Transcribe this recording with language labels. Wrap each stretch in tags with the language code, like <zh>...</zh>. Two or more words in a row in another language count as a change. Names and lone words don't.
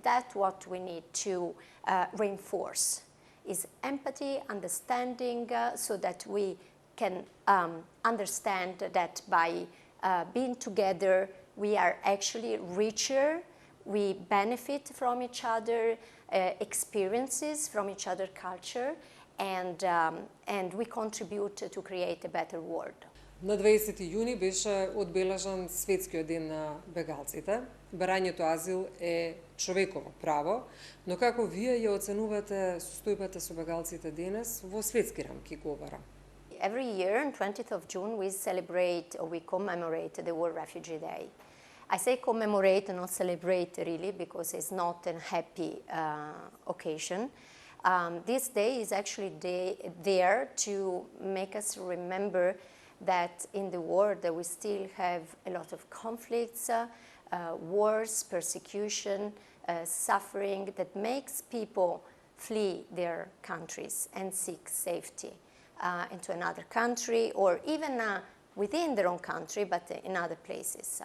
<en>that's what we need to reinforce, is empathy, understanding, so that we can understand that by being together, we are actually richer, we benefit from each other, experiences from each other culture, and we contribute to create a better world.</en> <mk>На 20 јуни беше одбележан Светскиот ден на бегалците. Барањето азил е човеково право, но како вие ја оценувате состојбата со бегалците денес во светски рамки говорам?</mk> <en>Every year on 20th of June we celebrate or we commemorate the World Refugee Day. I say commemorate and not celebrate really because it's not a happy occasion. This day is actually there to make us remember that in the world that we still have a lot of conflicts, wars, persecution, suffering that makes people flee their countries and seek safety into another country, or even within their own country, but in other places.</en>